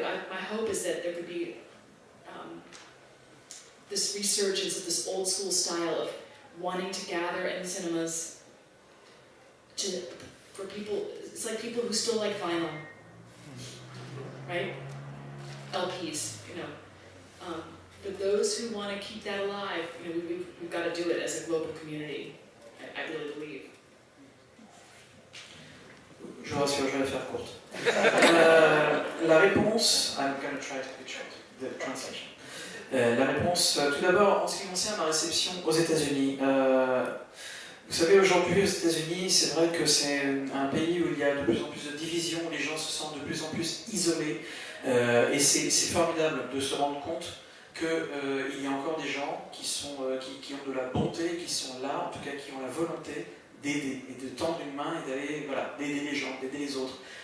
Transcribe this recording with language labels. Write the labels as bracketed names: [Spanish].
[English] My hope is that there could be this resurgence of this old school style of wanting to gather in cinemas for people. It's like people who still like vinyl, right? LPs, you know. For those who want to keep that alive, you know, we've got to do it as a global community. I really believe. [French] Je vous rassure, je vais la faire courte. La réponse, [English] I'm going to try to be short, the translation. [French] La réponse, tout d'abord, en ce qui concerne ma réception aux États-Unis, Vous savez, aujourd'hui aux États-Unis, c'est vrai que c'est un pays où il y a de plus en plus de divisions, où les gens se sentent de plus en plus isolés. Et c'est formidable de se rendre compte qu'il y a encore des gens qui ont de la bonté, qui sont là, en tout cas qui ont la volonté d'aider et de tendre une main et d'aller, voilà, d'aider les gens, d'aider les autres.